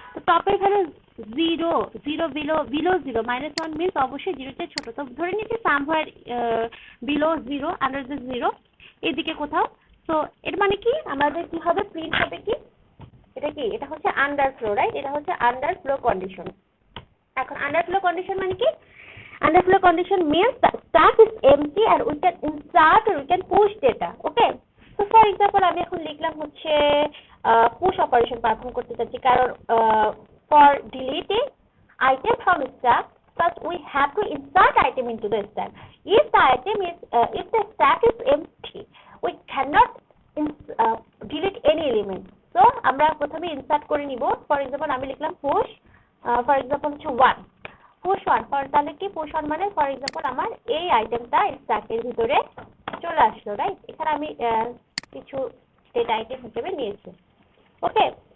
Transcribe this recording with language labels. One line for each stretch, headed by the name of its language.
Bangla: তো টপের value 0, 0 below 0, -1 means অবশ্যই 0 চেয়ে ছোট। তো ধরে নিচ্ছি সামওয়্যার বিলো 0, আন্ডার দ্য 0, এদিকে কোথাও। তো এর মানে কি আমাদের কি হবে, প্রিন্ট হবে কি, এটা কি, এটা হচ্ছে আন্ডারফ্লো, রাইট, এটা হচ্ছে আন্ডারফ্লো কন্ডিশন। এখন আন্ডারফ্লো কন্ডিশন মানে কি,
English: underflow condition means the stack is empty and we can insert or we can push data, okay. So for example
Bangla: আমি এখন লিখলাম হচ্ছে push operation পারফর্ম করতে চাচ্ছি, কারণ
English: for deleting item from stack first we have to insert item into the stack. If the item is if the stack is empty we cannot delete any element.
Bangla: So আমরা প্রথমে insert করে নিব। For example আমি লিখলাম push for example হচ্ছে 1, push 1, তাহলে কি push 1 মানে ফর এক্সাম্পল আমার এই আইটেমটা স্ট্যাকের ভিতরে চলে আসলো, রাইট। এখানে আমি কিছু ডেটা আইটেম হিসেবে নিয়েছি, ওকে।